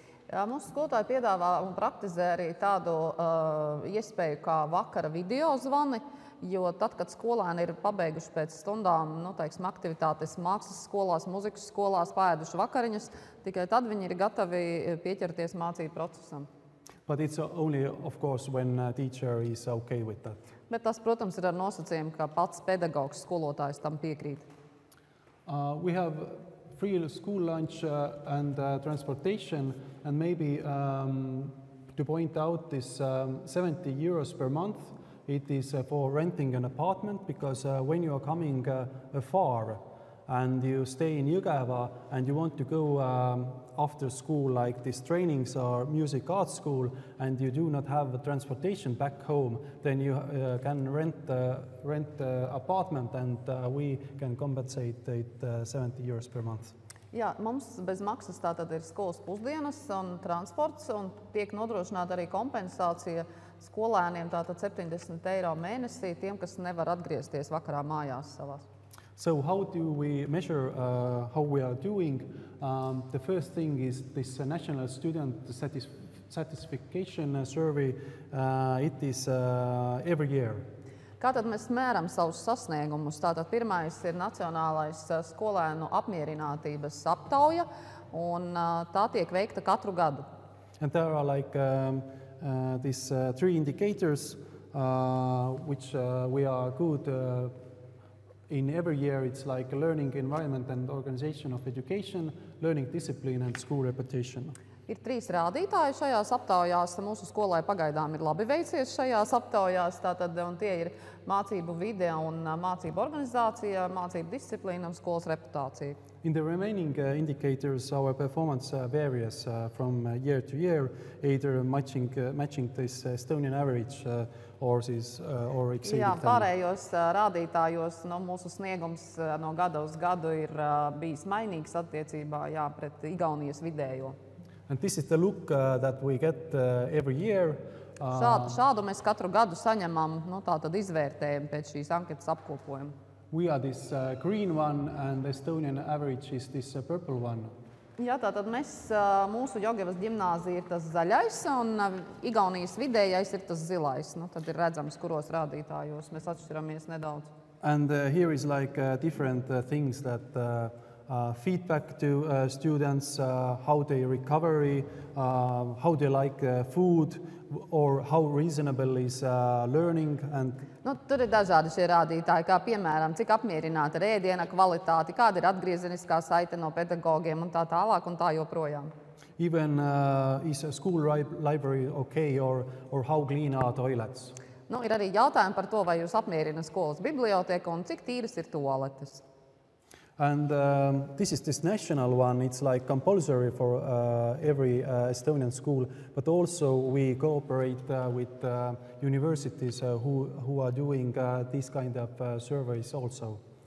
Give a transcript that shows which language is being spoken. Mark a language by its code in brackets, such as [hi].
[lv] Mūsu skolotāji piedāvā un praktizē arī tādu iespēju kā vakara video zvani, jo tad, kad skolēni ir pabeiguši pēc stundām, teiksim, aktivitātes mākslas skolās, muzikas skolās, paēduši vakariņas, tikai tad viņi ir gatavi pieķerties mācību procesam. [en] But it's only, of course, when a teacher is okay with that. [lv] Bet tas, protams, ir ar nosacījumu, ka pats pedagogs, skolotājs tam piekrīt. [en] We have free school lunch and transportation, and maybe to point out this 70 euros per month, it is for renting an apartment because when you are coming far and you stay in Jõgeva and you want to go after school like these trainings or music art school and you do not have transportation back home, then you can rent apartment and we can compensate it 70 euros per month. [lv] Jā, mums bez maksas tātad ir skolas pusdienas un transports un tiek nodrošināta arī kompensācija skolēniem tātad 70 eiro mēnesī tiem, kas nevar atgriezties vakarā mājās savās. [en] So how do we measure how we are doing? The first thing is this National Student Satisfaction Survey. It is every year. [lv] Kā tad mēs mēram savus sasniegumus? Tātad pirmais ir Nacionālais skolēnu apmierinātības aptauja, un tā tiek veikta katru gadu. [en] And there are like these three indicators which we are good in every year. It's like learning environment and organization of education, learning discipline and school reputation. [lv] Ir 3 rādītāji šajās aptaujās. Mūsu skolai pagaidām ir labi veicies šajās aptaujās, tātad, un tie ir mācību vide un mācību organizācija, mācību disciplīna un skolas reputācija. [en] In the remaining indicators, our performance varies from year to year, either matching this Estonian average or exceeding Jā, them. [lv] pārējos rādītājos mūsu sniegums no gada uz gadu ir bijis mainīgs attiecībā pret Igaunijas vidējo. [en] And this is the look that we get every year. [lv] Šādu mēs katru gadu saņemam, tātad izvērtējumu pēc šīs anketas apkopojuma. [en] We are this green one, and Estonian average is this purple one. [lv] Jā, tātad mūsu Jogevas ģimnāzija ir tas zaļais, un Igaunijas vidējais ir tas zilais. Tad ir redzams, kuros rādītājos mēs atšķiramies nedaudz. [en] And here is like different things that feedback to students, how they recovery, how they like food, or how reasonable is learning. And [lv] tur ir dažādi šie rādītāji, kā piemēram, cik apmierināta ir ēdiena kvalitāte, kāda ir atgriezeniskā saite no pedagogiem un tā tālāk un tā joprojām. [en] Even is a school library okay, or how clean are toilets? [lv] Ir arī jautājumi par to, vai jūs apmierina skolas biblioteka un cik tīras ir toaletes. [en] And this is this national one. It's like compulsory for every Estonian school, but also we cooperate with universities who are doing these kind of surveys also.